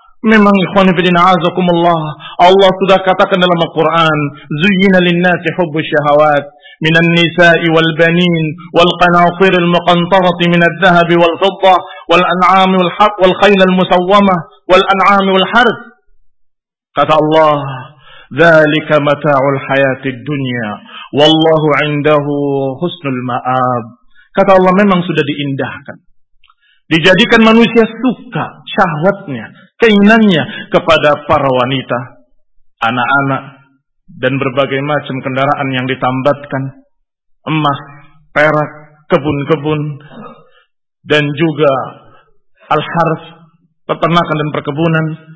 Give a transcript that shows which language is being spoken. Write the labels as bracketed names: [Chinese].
[Arabic] Memang ikhwan fillah na'azakumullah, Allah [Indonesian] sudah katakan dalam [Arabic] Al-Quran, zuyyina lin-nasi hubbu syahawat من النساء والبنين والقناطير المقنطرة من الذهب والفضة والأنعام والخيل المسومة والأنعام والحرث. قال الله ذلك متاع الحياة الدنيا والله عنده حسن المآب. قال الله [Indonesian] memang sudah diindahkan, dijadikan manusia suka, syahwatnya, keinginannya kepada para wanita, anak-anak, dan berbagai macam kendaraan yang ditambatkan, emas, perak, kebun-kebun, dan juga al-harf, peternakan dan perkebunan.